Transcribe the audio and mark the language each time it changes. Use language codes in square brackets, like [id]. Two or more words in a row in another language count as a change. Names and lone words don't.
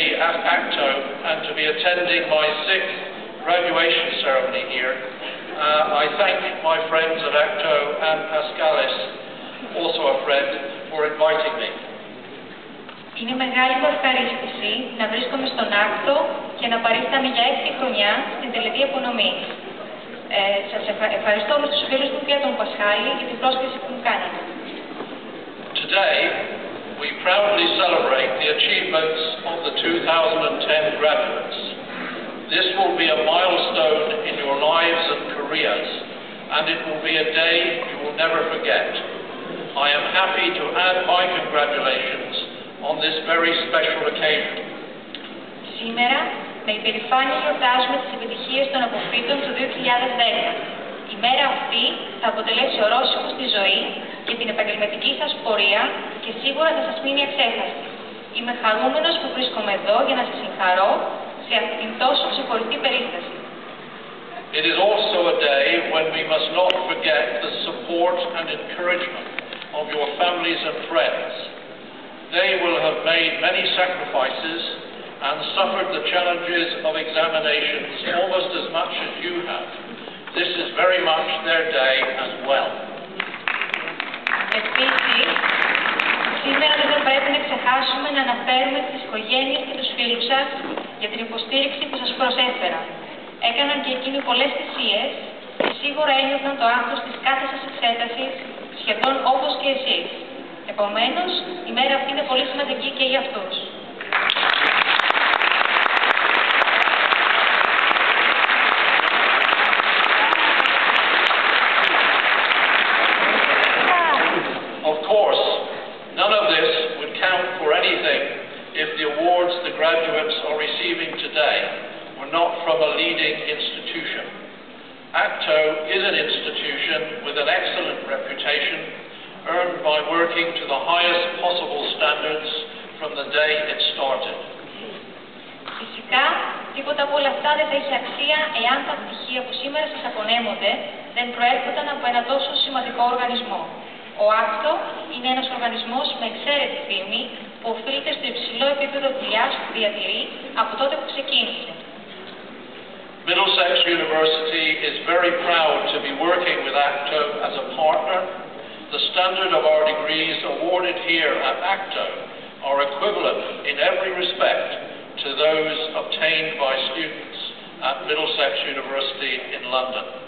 [en] at ACTO and to be attending my 6th graduation ceremony here. I thank my friends at ACTO and Pascalis, also a friend, for inviting me. [el] Είναι μεγάλη μου ευχαρίστηση να βρίσκομαι στον ACTO και να παρίσταμαι για 6η χρονιά στην τελετή απονομής. Σας ευχαριστώ με τους φίλους μου και τον Πασχάλη για την πρόσκληση που μου κάνατε. [en] Today, we proudly celebrate the achievements of the 2010 graduates. This will be a milestone in your lives and careers, and it will be a day you will never forget. I am happy to add my congratulations on this very special occasion. [el] Σήμερα, με υπερηφάνεια γιορτάζουμε τις επιτυχίες των αποφύτων του 2010. Η μέρα αυτή θα αποτελέσει ορόσημο στη ζωή και την επαγγελματική σας πορεία και σίγουρα θα σας μείνει αξέχαστη. Είμαι χαρούμενος που βρίσκομαι εδώ για να σας συγχαρώ σε αυτήν την τόσο ξεχωριστή περίσταση. [en] It is also a day when we must not forget the support and encouragement of your families and friends. They will have made many sacrifices and suffered the challenges of examinations almost as much as you have. This is very much their day as well. [el] Επίσης, σήμερα δεν θα πρέπει να ξεχάσουμε να αναφέρουμε τις οικογένειες και τους φίλους σας για την υποστήριξη που σας προσέφεραν. Έκαναν και εκείνοι πολλές θυσίες και σίγουρα ένιωθαν το άγχος της κάθε σας εξέτασης σχεδόν όπως και εσείς. Επομένως, η μέρα αυτή είναι πολύ σημαντική και για αυτούς. [en] Of course, none of this would count for anything if the awards the graduates are receiving today were not from a leading institution. ACTO is an institution with an excellent reputation, earned by working to the highest possible standards from the day it started. [el] Φυσικά, τίποτα από όλα αυτά δεν θα είχε αξία εάν τα πτυχία που σήμερα σας απονέμονται δεν προέρχονταν από ένα τόσο σημαντικό οργανισμό. Ο ACTO είναι ένας οργανισμός με εξαίρετη φήμη που οφείλεται στο υψηλό επίπεδο δουλειάς που διατηρεί από τότε που ξεκίνησε. [en] Middlesex University is very proud to be working with ACTO as a partner. The standard of our degrees awarded here at ACTO are equivalent in every respect to those obtained by students at Middlesex University in London.